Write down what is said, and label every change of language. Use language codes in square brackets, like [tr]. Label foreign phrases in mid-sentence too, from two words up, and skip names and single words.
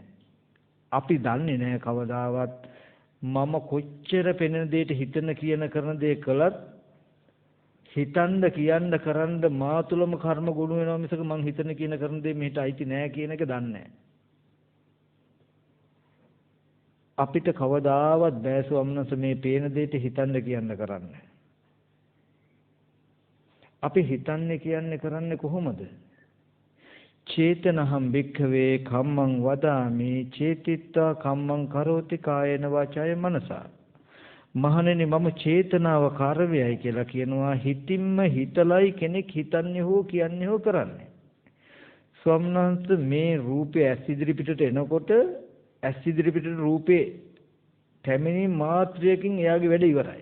[si] අපි දන්නේ නැහැ කවදාවත් මම කොච්චර පෙනෙන දෙයට හිතන, කියන, කරන දේ කළත් හිතන්න, කියන්න, කරන්න මා තුළම කර්ම ගුණ වෙනවා මිසක මං හිතන, කියන, කරන දේ මෙහෙට අයිති නැහැ කියන එක දන්නේ නැහැ. අපිට කවදාවත් බෑ ස්වාමීන් මේ පේන දෙයට හිතන්න, කියන්න, කරන්න. අපි හිතන්නේ, කියන්නේ, කරන්නේ කොහොමද? [pi] චේතනහම් භික්ඛවේ කම්මං වදාමි චේතිත්වා කම්මං කරෝති කායේන වාචාය මනසා. [si] මහණෙනි මම චේතනාව කාර්යයයි කියලා කියනවා. හිතින්ම හිතලයි කෙනෙක් හිතන්නේ හෝ කියන්නේ හෝ කරන්නේ. ස්වාමීන් වහන්සේ මේ රූපය ඇස් ඉදිරි පිටට එනකොට ඇස් ඉදිරි පිටට රූපේ පැමිණි මාත්‍රයකින් එයාගේ වැඩ ඉවරයි.